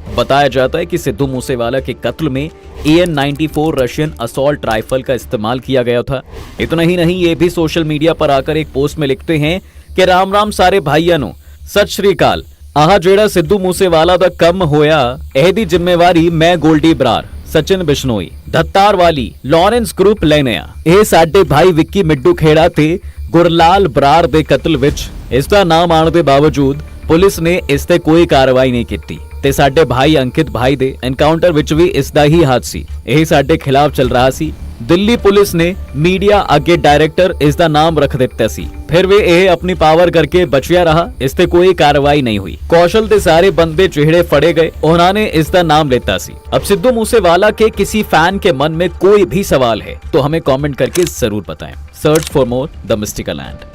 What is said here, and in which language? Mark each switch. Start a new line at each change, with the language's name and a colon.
Hindi: बताया जाता है कि सिद्धू मूसेवाला के कत्ल में AN-94 रशियन असॉल्ट राइफल का इस्तेमाल किया गया था। इतना ही नहीं, ये भी सोशल मीडिया पर आकर एक पोस्ट में लिखते हैं कि राम राम सारे भाइयों, सत श्री अकाल।
Punjabi: आह जेड़ा सिद्धू मूसेवाला दा कम होया एहदी जिम्मेवारी मैं गोल्डी ब्रार, सचिन बिश्नोई, धत्तार वाली, लॉरेंस ग्रुप लेने आ। ਇਹ ਸਾਡੇ ਭਾਈ ਵਿੱਕੀ ਮਿੱਡੂ ਖੇੜਾ ਤੇ ਗੁਰਲਾਲ ਬਰਾਰ ਦੇ ਕਤਲ ਵਿੱਚ ਇਸ ਦਾ ਨਾਮ ਆਉਣ ਦੇ ਬਾਵਜੂਦ ਪੁਲਿਸ ਨੇ ਇਸ ਤੇ ਕੋਈ ਕਾਰਵਾਈ ਨਹੀਂ ਕੀਤੀ ਤੇ ਸਾਡੇ ਭਾਈ ਅੰਕਿਤ ਭਾਈ ਦੇ ਐਨਕਾਊਂਟਰ ਵਿੱਚ ਵੀ ਇਸ ਦਾ ਹੀ ਹੱਥ ਸੀ। ਇਹ ਸਾਡੇ ਖਿਲਾਫ ਚੱਲ ਰਿਹਾ ਸੀ। ਦਿੱਲੀ ਪੁਲਿਸ ਨੇ ਮੀਡੀਆ ਅੱਗੇ ਡਾਇਰੈਕਟਰ ਇਸ ਦਾ ਨਾਮ ਰੱਖ ਦਿੱਤਾ ਸੀ, ਫਿਰ ਵੀ ਇਹ ਆਪਣੀ ਪਾਵਰ
Hindi: करके बचिया रहा, इस पे कोई कार्रवाई नहीं हुई। कौशल के सारे बंदे चिहड़े फड़े गए, उन्होंने इसका नाम लेता सी। अब सिद्धू मूसेवाला के किसी फैन के मन में कोई भी सवाल है तो हमें कमेंट करके जरूर बताएं।
English: Search for more the mystical land.